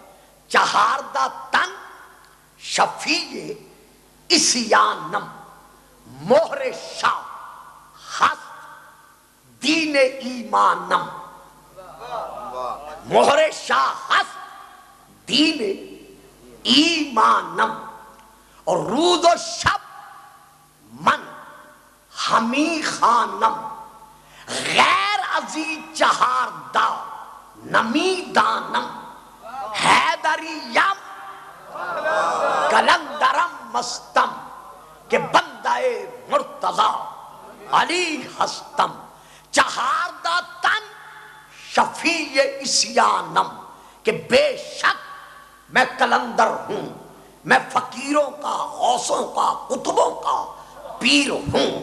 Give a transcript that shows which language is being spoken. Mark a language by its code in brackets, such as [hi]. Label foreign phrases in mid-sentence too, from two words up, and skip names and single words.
[fa] چہاردہ تن شفیع عصیانم، مہر شاہ ہست دین ایمانم. مہر شاہ ہست دین ایمانم. اور روز و شب من ہمی خانم. غیر عزیز چہاردہ نمی دانم. حیدریم کلندرم مستم کہ بندہ مرتضی علی ہستم. چہاردہ تن شفیع عصیانم [ur] کہ بے شک میں کلندر ہوں، میں فقیروں کا، غوثوں کا، قطبوں کا پیر ہوں.